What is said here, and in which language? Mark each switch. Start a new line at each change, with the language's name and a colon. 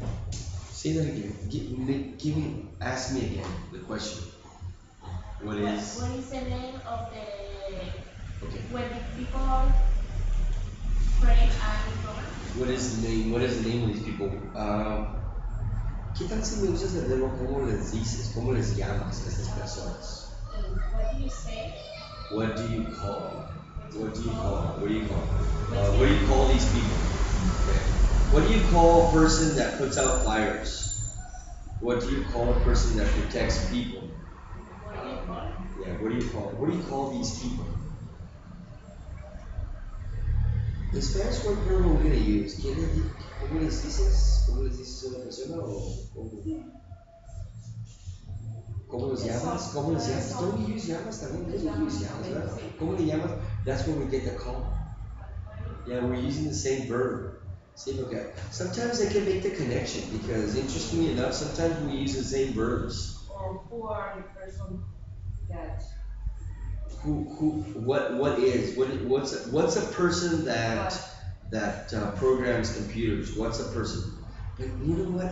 English: Say that again. Ask me again the question. What is the name of the okay? when the people create a program? What is the name? What is the name of these people?
Spanish: ¿Qué tal si me usas el verbo? ¿Cómo les dices? ¿Cómo les llamas a estas personas?
English: what do you say? What do you call? What do you call? What do you call? What What do you call these people? Okay. What do you call a person that puts out fires? What do you call a person that protects people? What do you call? Yeah, what do you call? What do you call these people? The Spanish word verb we're gonna use.
Spanish: ¿Cómo les dices? ¿Cómo les dices a una persona o cómo los llamas? ¿Cómo les llamas?
English: Don't we use llamas también? We use llamas,
Spanish: ¿verdad? ¿Cómo le llamas?
English: That's where we get the call. Yeah, we're using the same verb. Same okay. Sometimes I can make the connection because interestingly enough, sometimes we use the same verbs. Or who are the person that What's a person that programs computers? What's a person? But you know what?